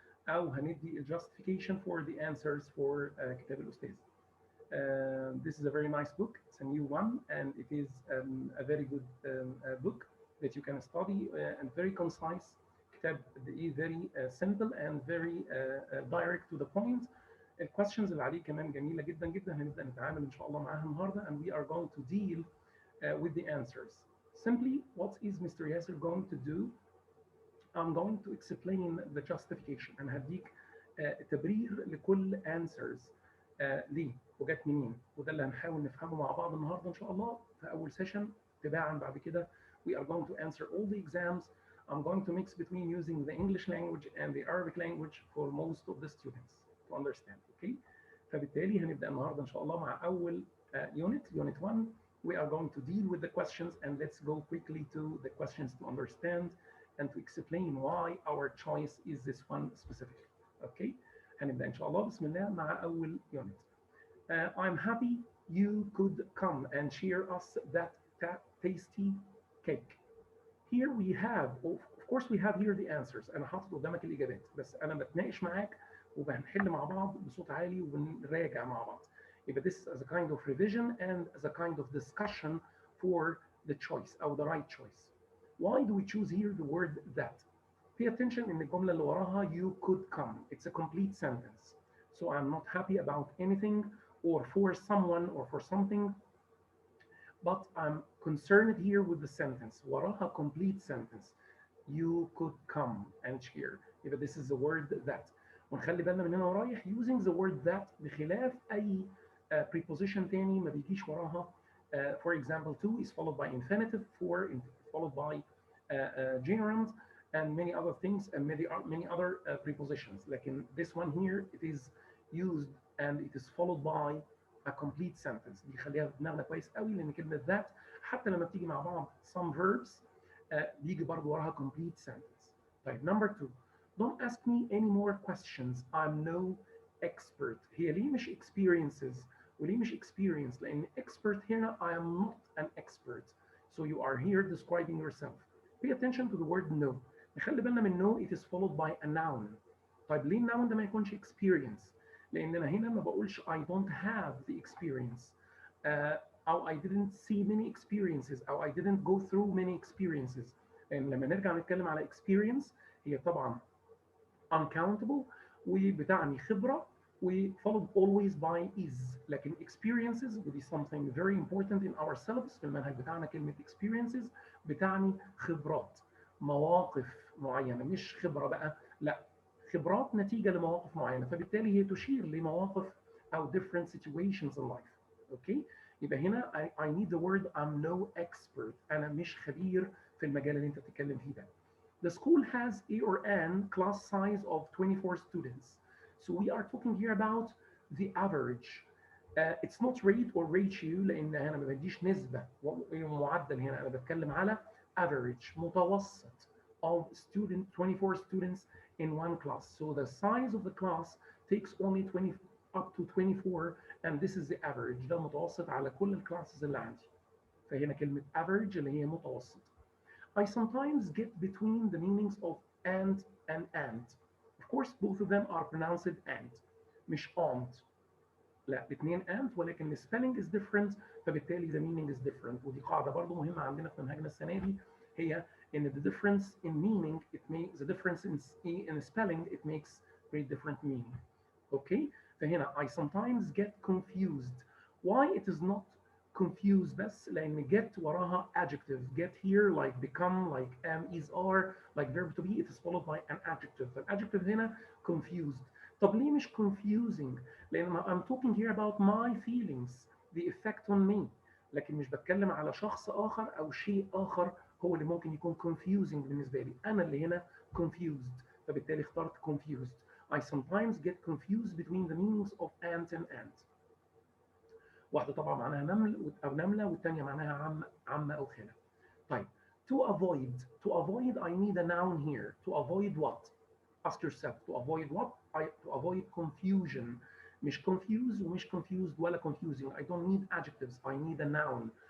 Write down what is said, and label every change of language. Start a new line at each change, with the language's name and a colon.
Arabic: أو هندي
English: justification for the answers for
Arabic: كتاب الأستاذ.
English: This is a very nice book. It's a new one, and it is a very good book that you can study and very concise. كتاب very simple and very direct to the point.
Arabic: الكويستشنز اللي عليه كمان جميله جدا جدا، هنبدا نتعامل ان شاء الله معاها النهارده
English: and we are going to deal with the answers. Simply, what is Mr. Yasser going to do? I'm going to explain the justification.
Arabic: انا هديك تبرير لكل answers ليه وجت منين، وده اللي هنحاول نفهمه مع بعض النهارده ان شاء الله في اول سيشن. تباعا بعد كده
English: we are going to answer all the exams. I'm going to mix between using the English language and the Arabic language for most of the students to understand. Okay.
Arabic: فبالتالي هنبدأ النهارده إن شاء الله مع أول unit 1.
English: We are going to deal with the questions and let's go quickly to the questions to understand and to explain why our choice is this one specifically. Okay.
Arabic: هنبدأ إن شاء الله بسم الله مع أول unit.
English: I'm happy you could come and share us that tasty cake. Here we have, of course we have here the answers.
Arabic: أنا حاطط قدامك الإجابات بس أنا بتناقش معاك وبنحل مع بعض بصوت عالي وبنراجع مع بعض.
English: يبقى this as a kind of revision and as a kind of discussion for the choice or the right choice. Why do we choose here the word that? Pay attention in
Arabic: الجملة اللي وراها
English: you could come. It's a complete sentence. So I'm not happy about anything or for someone or for something, but I'm concerned here with the sentence. وراها complete sentence. You could come and share. يبقى this is the word that.
Arabic: ونخلي بالنا من هنا ورايح
English: using the word that
Arabic: بخلاف أي preposition تاني ما بيجيش وراها.
English: For example, to is followed by infinitive, for followed by gerund, and many other things and many other prepositions. لكن this one here it is used and it is followed by a complete sentence.
Arabic: دي خليها في دماغنا كويس قوي لأن كلمة that حتى لما بتيجي مع بعض
English: some verbs
Arabic: بيجي برضه وراها
English: complete sentence.
Arabic: طيب number 2.
English: Don't ask me any more questions. I'm no expert.
Arabic: هي ليه مش
English: experiences
Arabic: وليه مش
English: experience؟ لأن expert هنا I am not an expert. So you are here describing yourself. Pay attention to the word no.
Arabic: نخلي بالنا من
English: no it is followed by a noun.
Arabic: طيب ليه الناون ده ما يكونش experience؟ لأن أنا هنا ما بقولش
English: I don't have the experience. أو I didn't see many experiences أو I didn't go through many experiences.
Arabic: لأن لما نرجع نتكلم على experience هي طبعا uncountable وبتعني خبرة و
English: followed always by is. لكن experiences ودي something very important in ourselves
Arabic: في المنهج بتاعنا. كلمة experiences بتعني خبرات، مواقف معينة، مش خبرة بقى، لا خبرات نتيجة لمواقف معينة، فبالتالي هي تشير لمواقف أو
English: different situations in life. Okay. يبقى هنا I need the word I'm no expert.
Arabic: أنا مش خبير في المجال اللي أنت بتتكلم فيه ده.
English: The school has a or an class size of 24 students. So we are talking here about the average. It's not rate or ratio
Arabic: لأن هنا ما بديش نسبة معدل، هنا أنا بتكلم على
English: average متوسط of 24 students in one class. So the size of the class takes only 20 up to 24 and this is the average.
Arabic: ده متوسط على كل الكلاسز اللي عندي. فهنا كلمة average اللي هي متوسط.
English: I sometimes get between the meanings of and. Of course, both of them are pronounced and. مش aunt.
Arabic: لا الاثنين
English: and ولكن the spelling is different
Arabic: فبالتالي
English: the meaning is different.
Arabic: ودي قاعدة برضو مهمة عندنا في منهجنا السنة دي، هي إن
English: the difference in meaning it makes the difference in spelling it makes very different meaning. Okay. فهنا I sometimes get confused. Why it is not confused بس؟ لأن get وراها adjective. Get here like become, like am, is, are, like verb to be, it is followed by an adjective. فالadjective هنا confused. طب ليه مش confusing؟ لأن I'm talking here about my feelings, the effect on me.
Arabic: لكن مش بتكلم على شخص آخر أو شيء آخر هو اللي ممكن يكون confusing بالنسبة لي. أنا اللي هنا confused فبالتالي اخترت confused.
English: I sometimes get confused between the meanings of ant and ant.
Arabic: واحدة طبعا معناها نمل أو نملة والتانية معناها عم أو خالة.
English: طيب to avoid I need a noun here. To avoid what? Ask yourself to avoid what? To avoid confusion. مش confused ومش confused ولا confusing. I don't need adjectives, I need a noun.